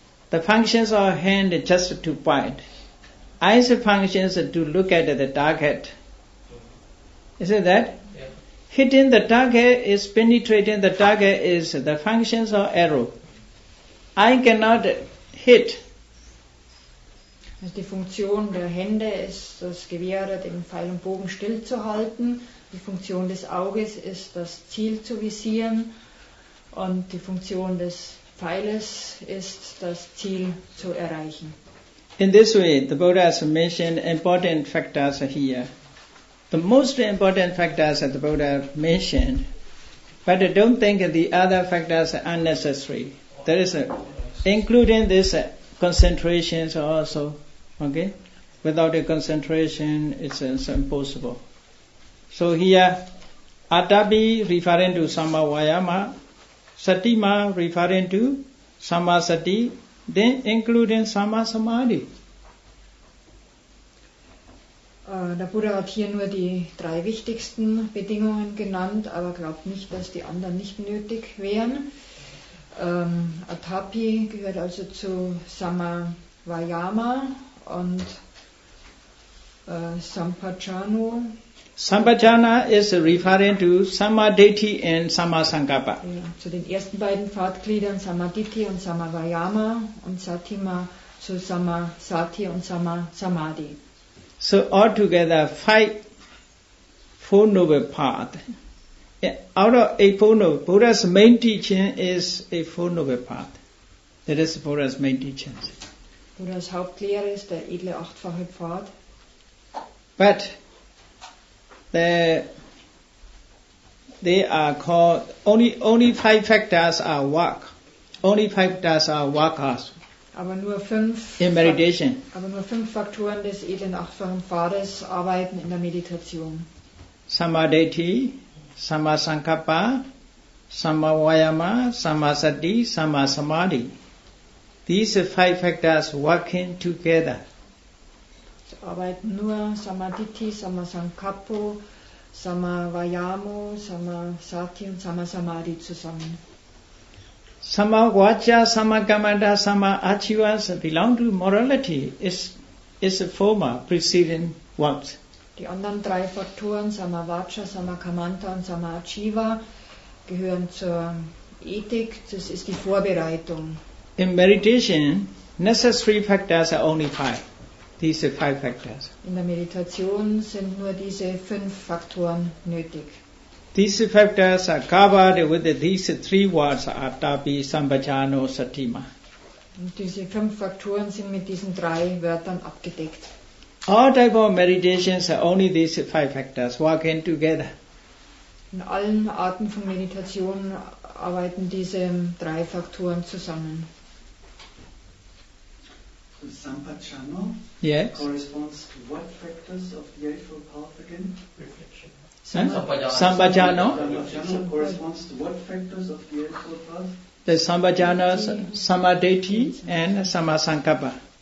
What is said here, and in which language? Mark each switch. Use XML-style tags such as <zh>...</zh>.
<en>The functions of hand is just to point. Eyes functions to look at the target. Is it that? Yeah. Hitting the target is penetrating the target is the functions of arrow. I cannot hit.</en> <de>Also die Funktion der Hände ist, das Gewehr oder den Pfeil und Bogen stillzuhalten. Die Funktion des Auges ist, das Ziel zu visieren. Und die Funktion des Pfeiles ist, das Ziel zu erreichen.</de> <en>In this way, the Buddha has mentioned important factors here. The most important factors that the Buddha mentioned, but don't think the other factors are unnecessary. There is including this concentrations also. Okay, without a concentration, it's impossible. So here, Atapi referring to Samma Vayama, Satima referring to Samma Sati, then including Samma Samadhi.</en> <de>Der Buddha hat hier nur die 3 wichtigsten Bedingungen genannt, aber glaubt nicht, dass die anderen nicht nötig wären. Atapi gehört also zu Samma Vayama und Sampaccano.</de> <en>Sampaccana is referring to Samadhi and Sammasankappa.</en> <de>Ja, zu den ersten beiden Pfadgliedern Samadhi und Samavayama und Satima zu Samasati und Samadhi.</de> <en>So altogether 4 noble paths. Out of a 4 noble, Buddha's main teaching is a 4 noble path. That is Buddha's main teaching.</en> <de>Buddhas Hauptlehre ist der edle 8-fache Pfad.</de> <en>But they are called only 5 factors are work. Only 5 factors are workers</en> <de>Aber nur 5</de> <en>in meditation.</en> <de>Faktoren des edlen 8-fachen Pfades arbeiten in der Meditation.</de> <en>Samadhi, Sammasankappa, Sammavayama, Sammasati, Sammasamadhi. These 5 factors working together.</en> <de>Es arbeiten nur Samadhi, Samasankappo, Samavayamo, Samasati und Samasamadhi zusammen.</de> <en>Samavacha, Samakamanta, Samaachiva belong to morality. Is a former preceding works.</en> <de>Die anderen 3 Faktoren, Samavacha, Samakamanta und Samaachiva, gehören zur Ethik. Das ist die Vorbereitung.</de> <en>In meditation, necessary factors are only 5. These are 5 factors.</en> <de>In der Meditation sind nur diese 5 Faktoren nötig.</de> <en>These factors are covered with these 3 words: Atapi, Sambhajano, Satima.</en> <de>Und diese 5 Faktoren sind mit diesen 3 Wörtern abgedeckt.</de> <en>All type of meditations are only these 5 factors working together.</en> <de>In allen Arten von Meditation arbeiten diese 3 Faktoren zusammen.</de> <en>Sampaccano Yes. corresponds to what factors of the Eightfold Path again? Reflection. Sambhajano. Sampaccano corresponds to what factors of the Eightfold Path? The Sambhajana, Samadhi and Samasankappa.</en>